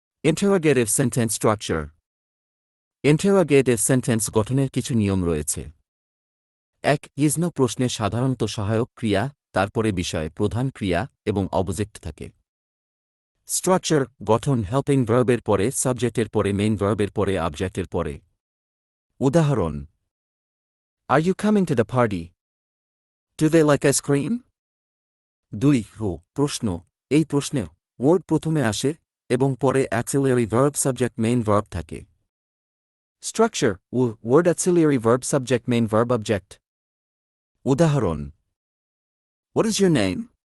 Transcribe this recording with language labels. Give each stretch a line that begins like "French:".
Bangla: Interrogative sentence structure. Interrogative sentence গঠনের কিছু নিয়ম রয়েছে। এক, ইজ না প্রশ্নে সাধারণত সহায়ক ক্রিয়া, তারপরে বিষয়, প্রধান ক্রিয়া এবং অবজেক্ট থাকে। স্ট্রাকচার গঠন হেল্পিং ভার্বের পরে, সাবজেক্টের পরে, মেইন ভার্বের পরে, অবজেক্টের পরে। উদাহরণ:
English: Are you coming to the party? Do they like ice cream?
Bangla: দুই, প্রশ্ন। এই প্রশ্নে ওয়ার্ড প্রথমে আসে এবং পরে axillary verb subject main verb থাকে। Structure word axillary verb subject main verb object. উদাহরণ:
English: What is your name?